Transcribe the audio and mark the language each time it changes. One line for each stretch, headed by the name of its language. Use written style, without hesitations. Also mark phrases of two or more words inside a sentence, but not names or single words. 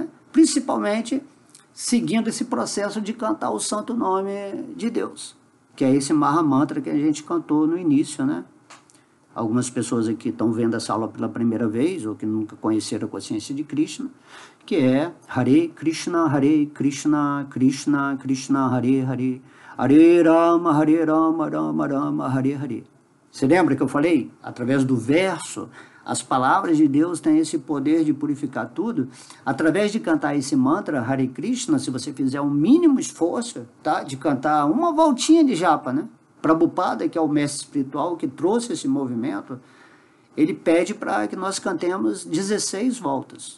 Portuguese: Principalmente seguindo esse processo de cantar o santo nome de Deus, que é esse Maha Mantra que a gente cantou no início, né? Algumas pessoas aqui estão vendo essa aula pela primeira vez, ou que nunca conheceram a consciência de Krishna, que é Hare Krishna, Krishna Krishna, Hare Hare, Hare Rama, Rama Rama, Hare Hare. Você lembra que eu falei? Através do verso, as palavras de Deus têm esse poder de purificar tudo. Através de cantar esse mantra, Hare Krishna, se você fizer um mínimo esforço, tá? De cantar uma voltinha de japa, né? Prabhupada, que é o mestre espiritual que trouxe esse movimento, ele pede para que nós cantemos 16 voltas.